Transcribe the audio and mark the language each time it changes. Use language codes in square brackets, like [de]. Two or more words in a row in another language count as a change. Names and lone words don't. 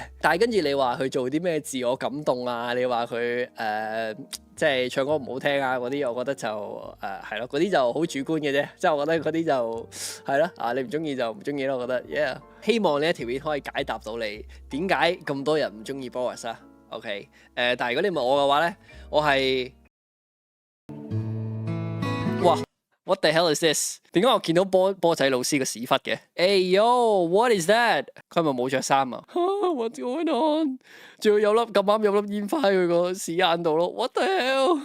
[yue] 但係跟住你話佢做啲咩自我感動啊？你話佢即係唱歌唔好聽啊嗰啲，我覺得就係咯，嗰啲就好主觀嘅啫。即係我覺得嗰啲就係咯你唔中意就唔中意咯。我覺得，yeah，希望呢一條片可以解答到你點解咁多人唔中意 Boris 啊。OK，但係如果你問我嘅話咧，我係哇 ， [en] what the hell is this？ [yue] 點解我見到波仔老師個屎忽嘅 ？ [en] Hey yo，what is that？ [yue] 佢係咪冇着衫啊 ？ [en] What's going on？ [yue] 仲要咁啱有粒煙花喺佢個屎眼度咯？ [en] What the hell？